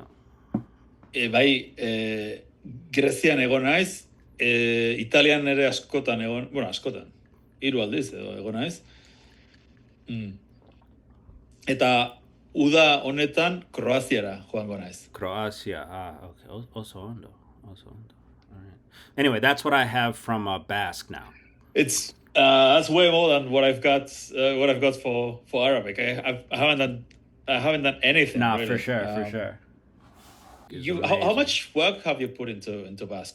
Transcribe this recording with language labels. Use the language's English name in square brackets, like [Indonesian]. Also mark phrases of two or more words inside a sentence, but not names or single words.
[Basque] Bai, Grezian egon naiz, Italian ere askotan egon, askotan, 3 aldiz egon naiz. Eta uda honetan Kroaziara joango naiz. Croatia, okay. Oso ondo. [English] All right. Anyway, that's what I have from Basque now. It's that's way more than what I've got for Arabic. I haven't done anything. No, really. for sure. How much work have you put into Basque?